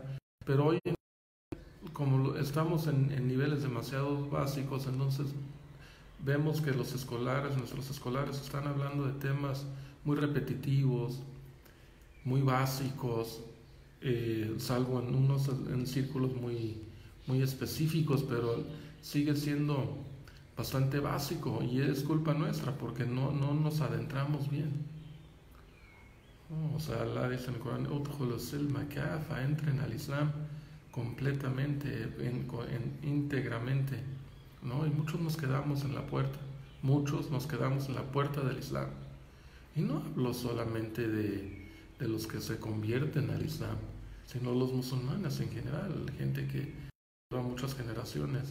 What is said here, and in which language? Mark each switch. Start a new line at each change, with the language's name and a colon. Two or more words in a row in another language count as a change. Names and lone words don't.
Spanish: Pero hoy, como estamos en niveles demasiado básicos, entonces vemos que nuestros escolares están hablando de temas muy repetitivos, muy básicos, salvo en círculos muy específicos, pero sigue siendo bastante básico y es culpa nuestra porque no nos adentramos bien. O sea, Allah dice en el Corán,
Arabic: "ادخلوا السلم كافة",
Spanish: entren al Islam completamente, íntegramente, ¿no? Y muchos nos quedamos en la puerta, muchos nos quedamos en la puerta del Islam. Y no hablo solamente de los que se convierten al Islam, sino los musulmanes en general, gente que lleva muchas generaciones.